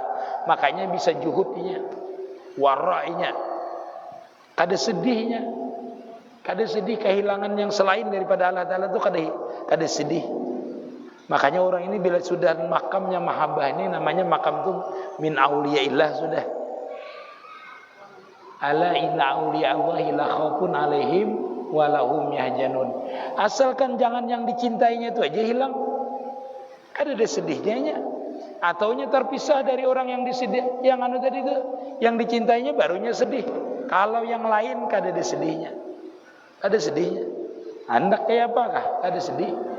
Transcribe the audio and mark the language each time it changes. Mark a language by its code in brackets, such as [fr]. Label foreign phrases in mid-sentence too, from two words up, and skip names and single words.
[bjn] Makanya bisa juhudnya, warainya, kada sedihnya. Kada sedih kehilangan yang selain daripada Allah Ta'ala itu kada sedih. Makanya orang ini bila sudah makamnya mahabbah ini, namanya makam itu [ar] من أولياء الله [bjn] sudah. [ar] ألا إن أولياء الله لا خوف عليهم ولا هم يحزنون. [bjn] Asalkan jangan yang dicintainya itu aja hilang. Ada sedihnya. ataunya terpisah dari orang yang disedih, yang anu tadi itu, yang dicintainya barunya sedih. Kalau yang lain kada ada sedihnya, ada sedihnya. Hendak kayak apakah? Ada sedih.